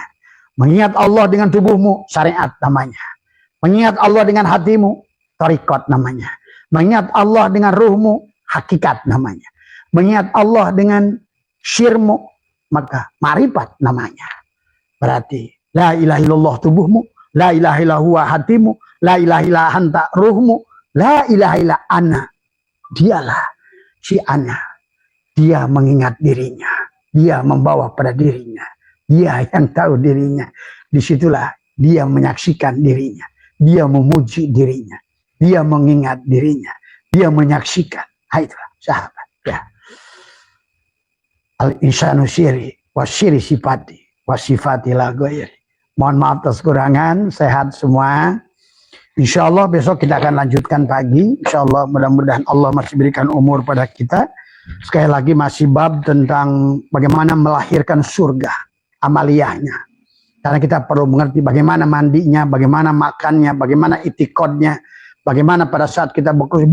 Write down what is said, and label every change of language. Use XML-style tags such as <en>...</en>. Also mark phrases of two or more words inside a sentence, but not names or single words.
<id>Mengingat Allah dengan tubuhmu, syariat namanya. Mengingat Allah dengan hatimu, thariqat namanya. Mengingat Allah dengan ruhmu, hakikat namanya. mengingat Allah dengan syirmu, maka ma'rifat namanya.</id> <ar>Berarti لا إله إلا الله tubuhmu, لا إله إلا الله hatimu, لا إله إلا الله أنت ruhmu, لا إله إلا الله أنا.</ar> <id>Dialah si ana. Dia mengingat dirinya, dia membawa pada dirinya, dia yang tahu dirinya. Disitulah dia menyaksikan dirinya, dia memuji dirinya, dia mengingat dirinya, dia menyaksikan. Itulah sahabat. Ya.</id> <ar>الإنسان سري وسري صفتي وصفتي لا غيري.</ar> <id>Mohon maaf atas kekurangan, sehat semua.</id> <ar>إن شاء الله</ar> <id>besok kita akan lanjutkan pagi.</id> <ar>إن شاء الله</ar> <id>mudah-mudahan Allah masih berikan umur pada kita. Sekali lagi masih bab tentang bagaimana melahirkan surga, amaliyahnya. Karena kita perlu mengerti bagaimana mandinya, bagaimana makannya, bagaimana itikodnya, bagaimana pada saat kita bekerja.</id>